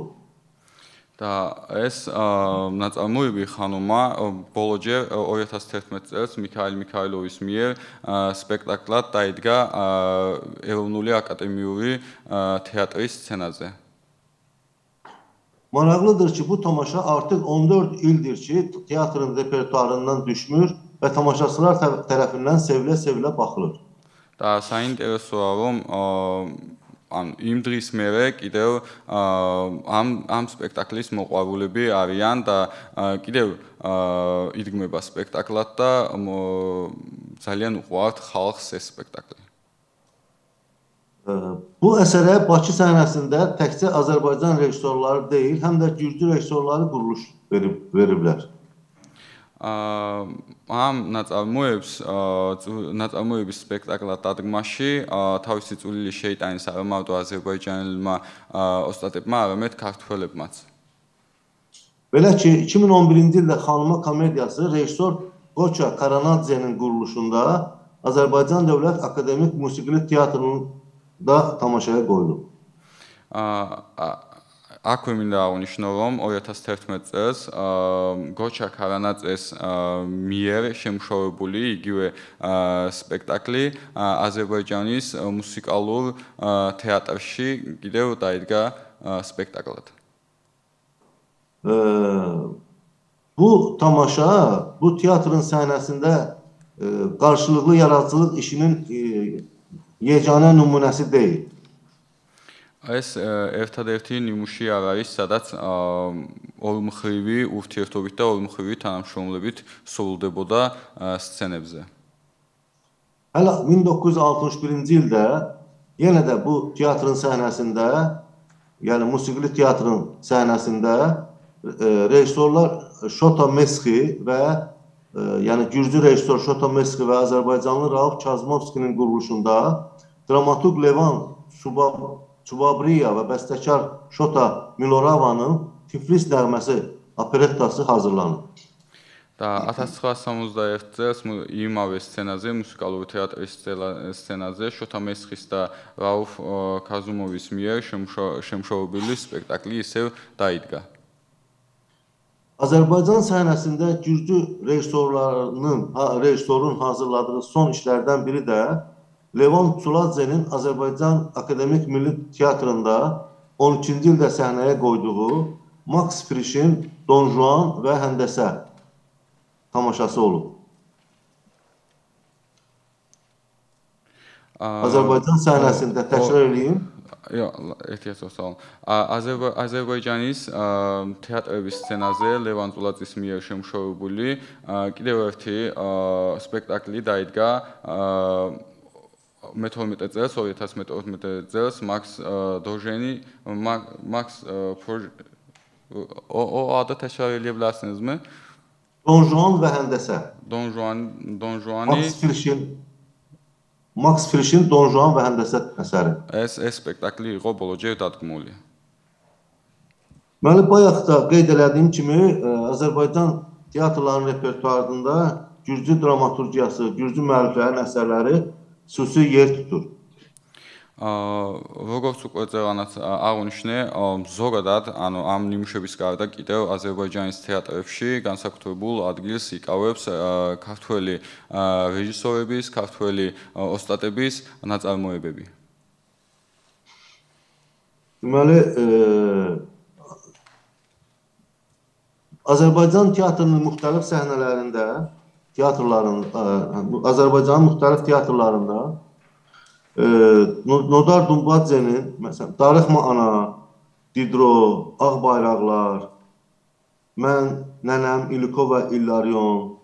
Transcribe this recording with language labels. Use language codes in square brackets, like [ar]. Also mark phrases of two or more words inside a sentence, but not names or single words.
[ka] და ეს ნაწარმოები ხანუმა ბოლოჯერ 2011 წელს მიქაილ მიქაილოვის მიერ სპექტაკლად დაიდგა ეროვნული აკადემიური თეატრის სცენაზე. [az] Maraqlıdır ki, bu tamaşa artıq 14 ildir ki, teatrın repertuarından düşmür və tamaşaçılar tərəfindən sevilə-sevilə baxılır. [ka] და საინტერესოა რომ იმ დღის მერე კიდევ ამ სპექტაკლის მოყვარულები არიან და კიდევ იდგმება სპექტაკლად და ძალიან უყვართ ხალხს ეს სპექტაკლი. [az] Bu əsərə Bakı səhnəsində təkcə Azərbaycan rejissorları deyil, həm də gürcü rejissorları quruluş veriblər. [ka] ამ ნაწარმოების სპექტაკლად დადგმაში თავისი წვლილი შეიტანის არა მარტო აზერბაიჯანელმა ოსტატებმა, არამედ ქართველებმაც. [az] Belə ki, 2011-ci ildə Xanuma komediyası rejissor Qoça Karanadze'nin quruluşunda Azərbaycan Dövlət Akademik Musiqili Teatrının da tamaşaya qoyulub. [ka] აქვე მინდა აღნიშნო, რომ 2011 წელს გოჩა ქარანაძეს მიერ შემუშავებული იგივე სპექტაკლი აზერბაიჯანის მუსიკალურ თეატრში კიდევ დაიდგა სპექტაკლად. [az] Bu tamaşa bu teatrın səhnəsində qarşılıqlı yaradıcılıq işinin yeganə nümunəsi deyil. [ka] ეს ერთადერთი ნიმუში არ არის, სადაც ორმხრივი ურთიერთობით და ორმხრივი თანამშრომლობით სრულდებოდა სცენებზე. [az] Hələ 1961-ci ildə yenə də bu teatrın səhnəsində, yəni musiqili teatrın səhnəsində rejissorlar Şota Mesxi və yəni gürcü rejissor Şota Mesxi və Azərbaycanlı Rauf Kazımovskinin quruluşunda dramaturq Levan Çubabriya və bəstəkar Şota Miloravanın Tiflis nəğməsi operettası hazırlanıb. [ka] და 1971 წელს იმავე სცენაზე, მუსიკალური თეატრის სცენაზე შოთა მესხის და რაუფ ქაზუმოვის მიერ შემუშავებული სპექტაკლი ისევ დაიდგა. [az] Azərbaycan səhnəsində gürcü rejissorun hazırladığı son işlərdən biri də Levan Çuladzenin Azərbaycan Akademik Milli Teatrında 12-ci ildə səhnəyə qoyduğu Max Frisch'in Don Juan və Həndəsə tamaşası olub. Azərbaycan səhnəsində təkrar edeyim. [ka] აზერბაიჯანის თეატრების სცენაზე ლევან წულაძის მიერ შემუშავებული კიდევ ერთი სპექტაკლი დაიდგა 2012 წელს 2012 წელს მაქს დოჟენი მაქს [az] ada təkrar eləyə bilərsinizmi? Don Juan və Həndəsə. [ka] Don Juani [az] Max Frisch'in Don Juan və Həndəsə əsəri. [ka] ეს სპექტაკლი იყო ბოლოჯერ დადგმული. [az] Məli bayaq da qeyd elədiyim kimi Azərbaycan teatrlarının repertuarında gürcü dramaturgiyası, gürcü müəlliflərin əsərləri xüsusi yer tutur. [ka] როგორც უკვე წეგანაც აღნიშნე, ზოგადად, ანუ ამ ნიმუშების გარდა კიდევ აზერბაიჯანის თეატრებში განსაკუთრებულ ადგილს იკავებს ქართველი რეჟისორების, ქართველი ოსტატების ნაწარმოებები. [az] Deməli, Azərbaycan teatrının müxtəlif səhnələrində, Azərbaycanın müxtəlif teatrlarında Nodar Dumbadzenin, məsələn, Darıxma Ana, Didro, Ağ Bayraqlar, mən, nənəm, İliko və İllarion.